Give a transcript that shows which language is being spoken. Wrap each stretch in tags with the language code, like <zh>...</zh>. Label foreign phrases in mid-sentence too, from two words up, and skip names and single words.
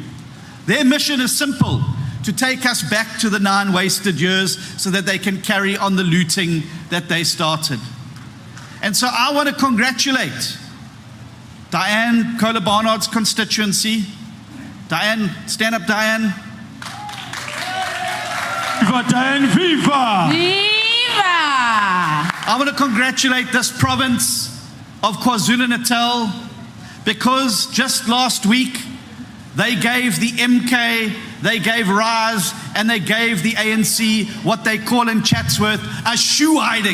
<en>Their mission is simple: to take us back to the 9 wasted years so that they can carry on the looting that they started. And so I want to congratulate Diane Kohler-Barnard's constituency, Diane, stand up, Diane. Viva Diane, viva! Viva! I want to congratulate this province of KwaZulu-Natal because just last week they gave the MK, they gave RAS, and they gave the ANC what they call in Chatsworth a shoe hiding.</en>